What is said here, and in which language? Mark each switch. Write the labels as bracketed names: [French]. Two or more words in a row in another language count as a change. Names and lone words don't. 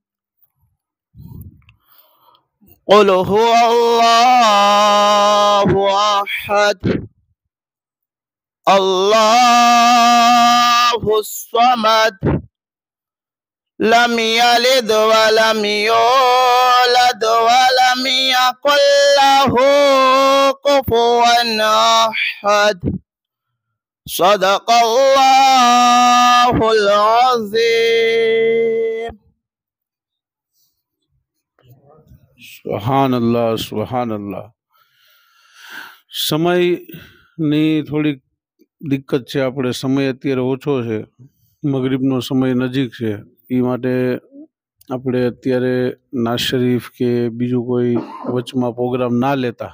[Arabic] قل هو الله أحد، الله الصمد، لم يلد ولم يولد ولم يكن له كفوا أحد. صدق الله العظيم. سبحان الله، سبحان الله. [Gujarati] સમયની થોડીક દિક્કત છે, આપણે સમય અત્યારે ઓછો છે, મગરિબનો સમય નજીક છે, એ માટે આપણે અત્યારે નાઝ શરીફ કે બીજું કોઈ વચમાં પ્રોગ્રામ ના લેતા.